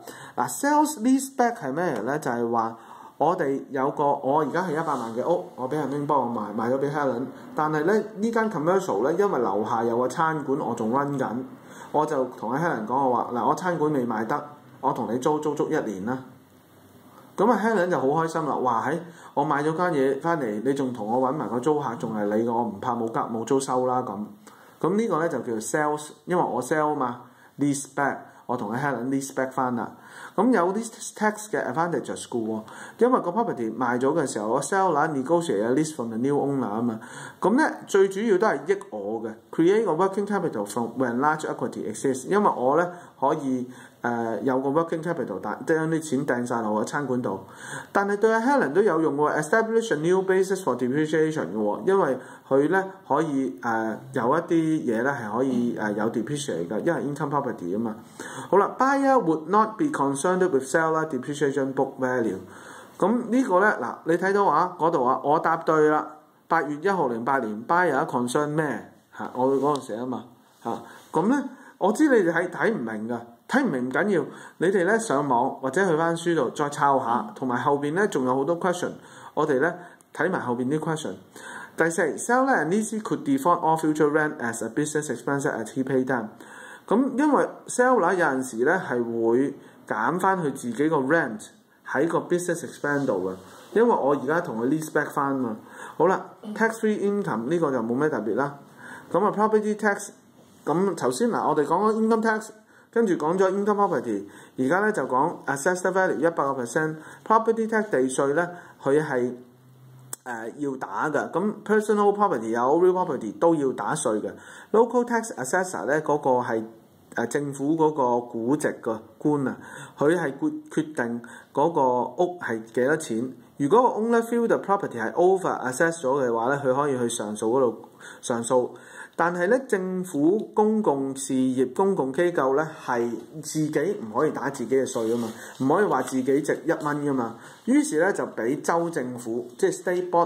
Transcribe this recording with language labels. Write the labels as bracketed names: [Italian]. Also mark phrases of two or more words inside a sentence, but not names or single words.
[Cantonese] 嗱 ， [English] sales leaseback [Cantonese] 係咩嚟咧？就係話我哋有個我而家係100萬嘅屋，我俾人拎幫我賣咗俾 Helen， 但係咧呢間 commercial 咧，因為樓下有個餐館，我仲 run 緊，我就同阿 Helen 講我話嗱，我餐館未賣得，我同你租足1年啦。咁啊 Helen 就好開心啦，話喺我買咗間嘢翻嚟，你仲同我揾埋個租客，仲係你嘅，我唔怕冇租收啦咁。咁呢個咧就叫做 sales， 因為我 sell 嘛 ， [English] lease back， [Cantonese] 我同阿 Helen [English] lease back [Cantonese] 翻啦。咁有啲 tax 嘅 advantages 嘅喎，因為個 property 賣咗嘅時候，我 [English] seller negotiate a lease from the new owner [Cantonese] 啊嘛。咁咧最主要都係益我嘅 ，create 個 [English] working capital from when large equity exists， [Cantonese] 因為我咧可以有個 [English] working capital， [Cantonese] 將啲錢掟晒落我餐館度。但係對阿 Helen 都有用喎 ， [English] establish a new basis for depreciation [Cantonese] 嘅喎，因為佢咧可以有一啲嘢咧係可以有 depreciate 嘅，因為 [English] income property [Cantonese] 啊嘛。 [English] 好啦 ，buyer would not be concerned with seller depreciation book value。 [Cantonese] 咁呢個咧嗱，你睇到嗰度我答對啦。8月1號08年 [English] buyer concern [Cantonese] 咩嚇？我嗰陣時啊嘛嚇，咁咧我知你哋係睇唔明㗎。睇唔明唔緊要，你哋咧上網或者去翻書度再抄下，同埋後邊咧仲有好多 question， 我哋咧睇埋後邊啲 question。 [English] 第4 ，seller and lessee could default all future rent as a business expense as he pay them。 [Cantonese] 咁因為 seller 有陣時咧係會減翻佢自己個 rent 喺個 [English] business expense [Cantonese] 度嘅，因為我而家同佢 [English] lease back [Cantonese] 翻嘛。好啦 ， [English] tax-free income [Cantonese] 呢個就冇咩特別啦。咁啊 [English] property tax， [Cantonese] 咁頭先嗱我哋講咗 income tax。跟住講咗 [English] income property， [Cantonese] 而家咧就講 [English] assessed value [Cantonese] 100%， [English] property tax [Cantonese] 地稅咧佢係要打嘅，咁 [English] personal property [Cantonese] 有 [English] real property [Cantonese] 都要打稅嘅。 [English] local tax assessor [Cantonese] 咧嗰個係政府嗰個估值個官啊，佢係決定嗰個屋係幾多錢。如果個 [English] owner feel the property [Cantonese] 係 [English] over assess [Cantonese] 咗嘅話咧，佢可以去上訴嗰度上訴。但係咧，政府公共事業、公共機構咧係自己唔可以打自己嘅稅啊嘛，唔可以話自己值1蚊噶嘛。於是咧就俾州政府，即係 [English] state board